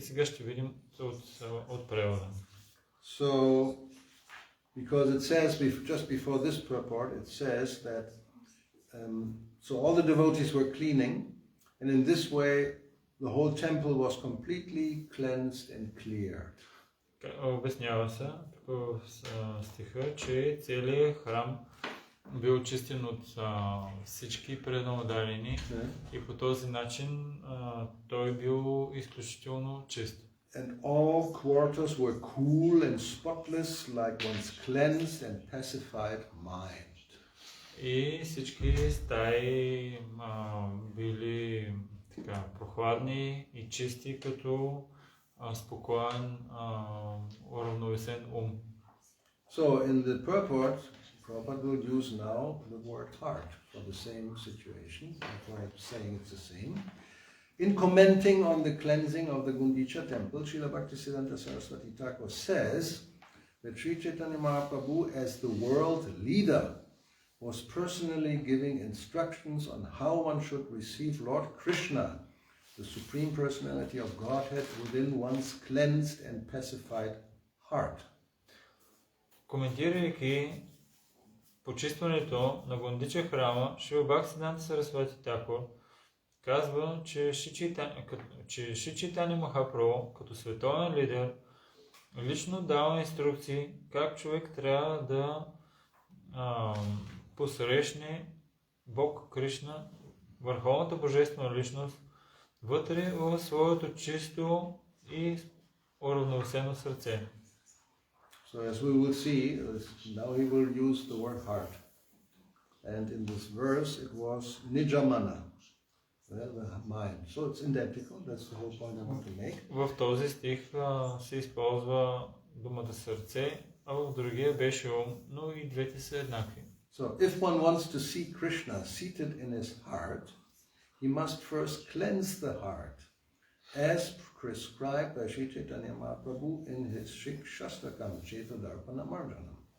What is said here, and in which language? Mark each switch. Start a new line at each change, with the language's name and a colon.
Bulgarian: И сега ще видим от превода.
English: So, because it says, just before this purport, it says that, so all the devotees were cleaning, and in this way the whole temple was completely cleansed and cleared.
Bulgarian: Обяснява се в стиха, че целият храм бил чистен от всички преднамодалени и по този начин той бил изключително чист.
English: And all quarters were cool and spotless, like one's cleansed and pacified mind.
Bulgarian: И всички стаи били така прохладни и чисти, като спокоен, уравновесен ум.
English: So in the purport, Prabhupada will use now the word heart for the same situation. That's why I'm saying it's the same. In commenting on the cleansing of the Gundicha temple, Srila Bhaktisiddhanta Saraswati Thakur says that Sri Chaitanya Mahaprabhu, as the world leader, was personally giving instructions on how one should receive Lord Krishna, the Supreme Personality of Godhead, within one's cleansed and pacified heart.
Bulgarian: Коментирайки почистването на Гундича храма, Шрила Бхактисиданта Сарасвати Такур казва, че Шри Чайтаня Махапрабху като световен лидер лично дава инструкции как човек трябва да посрещне Бог Кришна, върховната божествена личност, вътре в своето чисто и уравновесено сърце.
English: So as we will see, now he will use the word heart. And in this verse it was nijamana, the mind. So it's identical, that's the whole point I want to make.
Bulgarian: В този стих се използва думата сърце, а в другия беше ум, но и двете са еднакви.
English: So if one wants to see Krishna seated in his heart, he must first cleanse the heart, as prescribed by Sri Chaitanya Mahaprabhu in his Shikshastakam Chetodarpana Marjanam.